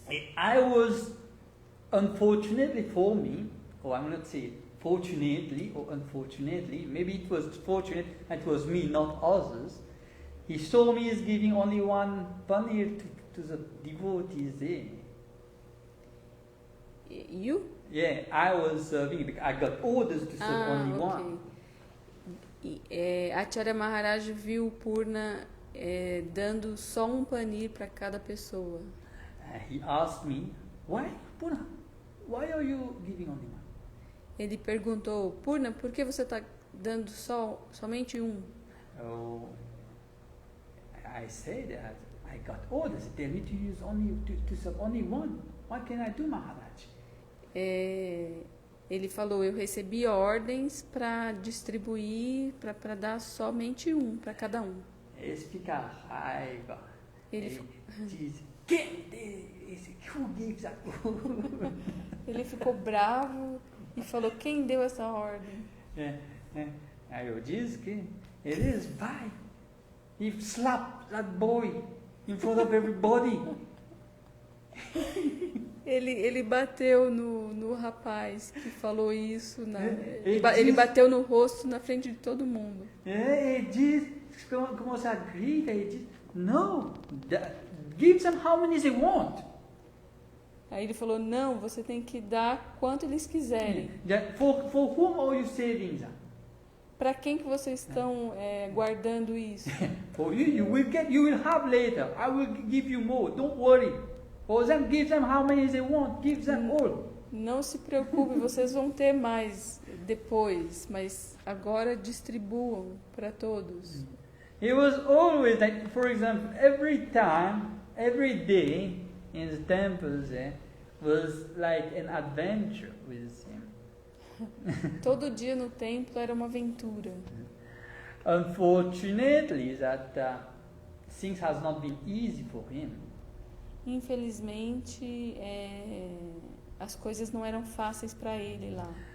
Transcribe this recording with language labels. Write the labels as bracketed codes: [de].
[en] I was, unfortunately for me, or I'm not saying fortunately or unfortunately, maybe it was fortunate and it was me, not others. He saw me as giving only one paneer to the devotees there. You? Yeah, I was serving because I got orders to serve only one. [pt] Acharya Maharaj viu Purna dando só um panir para cada pessoa. [en] He asked me, why, Purna? Why are you giving only one? [pt] Ele perguntou, Purna, por que você está dando somente um? [en] Oh, I said that I got orders. Tell me to use only to serve only one. What can I do, Maharaj? [pt] Ele falou, eu recebi ordens para distribuir, para dar somente um para cada um. Esse fica raiva. Ele diz, quem [en] who gives that? [pt] Ele ficou bravo e falou, quem deu essa ordem? Aí eu disse que [en] it is [pt] vai. [en] He slapped that boy in front of everybody. [pt] Ele bateu no rapaz que falou isso. Ele bateu no rosto na frente de todo mundo. Ele diz, começa a gritar, ele diz, [en] no, give them how many they want. [pt] Aí ele falou, não, você tem que dar quanto eles quiserem. [en] For whom are you saving them? [pt] Para quem que vocês estão guardando isso? [en] For you will have later. I will give you more. Don't worry. For them, give them how many they want. Give them all. [pt] Não se preocupe, vocês vão ter mais depois, mas agora distribuam para todos. [en] It was always like, for example, every day in the temples was like an adventure with him. [pt] Todo dia no templo era uma aventura. [en] Unfortunately, that things has not been easy for him. [pt] Infelizmente, as coisas não eram fáceis para ele lá.